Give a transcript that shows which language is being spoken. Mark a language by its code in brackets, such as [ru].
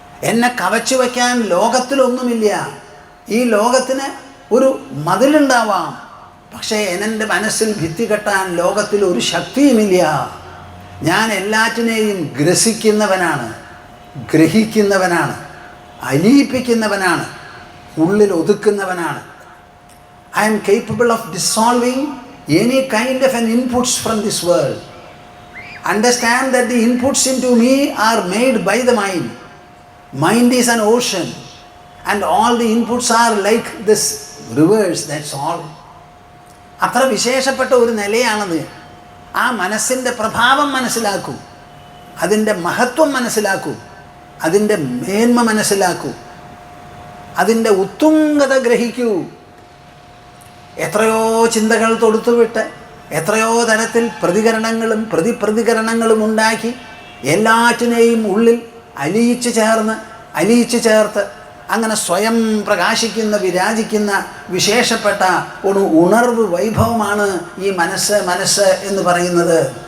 [ml] എന്നെ കവച്ചു വയ്ക്കാൻ ലോകത്തിലൊന്നുമില്ല. ഈ ലോകത്തിന് ഒരു മതിലുണ്ടാവാം, പക്ഷേ എൻ്റെ മനസ്സിൽ ഭിത്തി കെട്ടാൻ ലോകത്തിൽ ഒരു ശക്തിയുമില്ല. ഞാൻ എല്ലാറ്റിനെയും ഗ്രസിക്കുന്നവനാണ്, ഗ്രഹിക്കുന്നവനാണ്, അലിയിപ്പിക്കുന്നവനാണ്, ഉള്ളിൽ ഒതുക്കുന്നവനാണ്. [en] I am capable of dissolving any kind of an inputs from this world. Understand that the inputs into me are made by the mind. Mind is an ocean and all the inputs are like this rivers, that's all. [ml] അത്ര വിശേഷപ്പെട്ട ഒരു നിലയാണത്. ആ മനസ്സിൻ്റെ പ്രഭാവം മനസ്സിലാക്കൂ, അതിൻ്റെ മഹത്വം മനസ്സിലാക്കൂ, അതിൻ്റെ മേന്മ മനസ്സിലാക്കൂ, അതിൻ്റെ ഉത്തുംഗത ഗ്രഹിക്കൂ. എത്രയോ ചിന്തകൾ തൊടുത്തുവിട്ട് എത്രയോ തരത്തിൽ പ്രതികരണങ്ങളും പ്രതിപ്രതികരണങ്ങളും ഉണ്ടാക്കി എല്ലാറ്റിനെയും ഉള്ളിൽ അലിയിച്ച് ചേർത്ത് അങ്ങനെ സ്വയം പ്രകാശിക്കുന്ന വിരാജിക്കുന്ന വിശേഷപ്പെട്ട ഒരു ഉണർവ് വൈഭവമാണ് ഈ മനസ്സ് എന്ന് പറയുന്നത്.